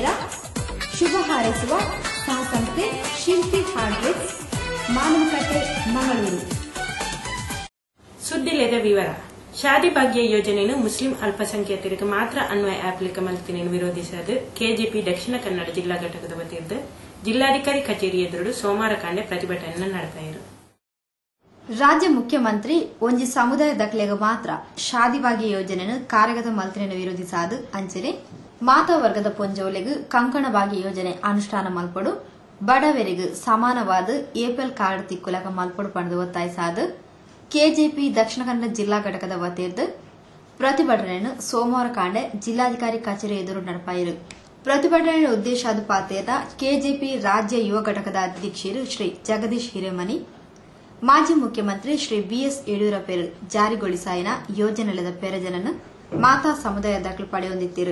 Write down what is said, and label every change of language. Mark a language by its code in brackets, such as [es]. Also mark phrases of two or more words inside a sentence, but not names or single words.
[kn] ಶುಭ ಹಾರೈಸುವ ಸಹಸಂಸ್ಥೆ ಶಿಲ್ಪಿ ಹಾರ್ಡ್ವೇರ್, ಮಾನವಕಟ್ಟೆ, ಮಂಗಳೂರು. [tcy] ಸುದ್ದಿಲೇದ ವಿವರ. [kn] ಶಾದಿ ಭಾಗ್ಯ ಯೋಜನೆಯನ್ನು ಮುಸ್ಲಿಂ ಅಲ್ಪಸಂಖ್ಯಾತರಿಗೆ ಮಾತ್ರ ಅನ್ವಯ ಆಪ್ಲಿಕಮಲ್ತಿನೆಯನ್ನು ವಿರೋಧಿಸಲು ಕೆಜೆಪಿ ದಕ್ಷಿಣ ಕನ್ನಡ ಜಿಲ್ಲಾ ಘಟಕದ ವತಿಯಿಂದ ಜಿಲ್ಲಾಧಿಕಾರಿ ಕಚೇರಿ ಎದುರು ಸೋಮವಾರ ಕಾಂಡೆ ಪ್ರತಿಭಟನೆ ನಡೆಸಿದರು. [tcy] ರಾಜ್ಯ ಮುಖ್ಯಮಂತ್ರಿ ಒಂಜಿ ಸಮುದಾಯ ದಕ್ಲೆಗ ಮಾತ್ರ ಶಾದಿ ಭಾಗ್ಯ ಯೋಜನೆಯನ್ನು ಕಾರ್ಯಗತ ಮಲ್ತಿನೆಯನ್ನು ವಿರೋಧಿಸಾದು ಅಂಚನೆ ಮಾತಾ ವರ್ಗದ ಪೊಂಜೋಲೆಗೂ ಕಂಕಣ ಭಾಗ್ಯ ಯೋಜನೆ ಅನುಷ್ಠಾನ ಮಲ್ಪಡು ಬಡವರಿಗೂ ಸಮಾನವಾದ ಏಪಲ್ ಕಾರ್ಡ್ ತಿಕ್ಕುಲಕ ಮಲ್ಪಡು ಪಡೆದು ಒತ್ತಾಯಿಸಾದು [kn] ಕೆಜೆಪಿ ದಕ್ಷಿಣ ಕನ್ನಡ ಜಿಲ್ಲಾ ಘಟಕದ ವತಿಯಿಂದ ಪ್ರತಿಭಟನೆಯನ್ನು [tcy] ಸೋಮವಾರ ಕಾಂಡೆ ಜಿಲ್ಲಾಧಿಕಾರಿ ಕಚೇರಿ ಎದುರು ನಡೆಪಾಯಿರು. ಪ್ರತಿಭಟನೆಯ ಉದ್ದೇಶ ಪಾತೆಯದ ಕೆಜೆಪಿ ರಾಜ್ಯ ಯುವ ಘಟಕದ ಅಧ್ಯಕ್ಷರು ಶ್ರೀ ಜಗದೀಶ್ ಹಿರೇಮನಿ, ಮಾಜಿ ಮುಖ್ಯಮಂತ್ರಿ ಶ್ರೀ ಬಿಎಸ್ ಯಡಿಯೂರಪ್ಪ ಜಾರಿಗೊಳಿಸಾಯಿನ ಯೋಜನೆಲದ ಪೆರಜನನ್ನು ಮಾತಾ ಸಮುದಾಯ ದಾಖಲು ಪಡೆಯೊಂದಿತ್ತಿರು.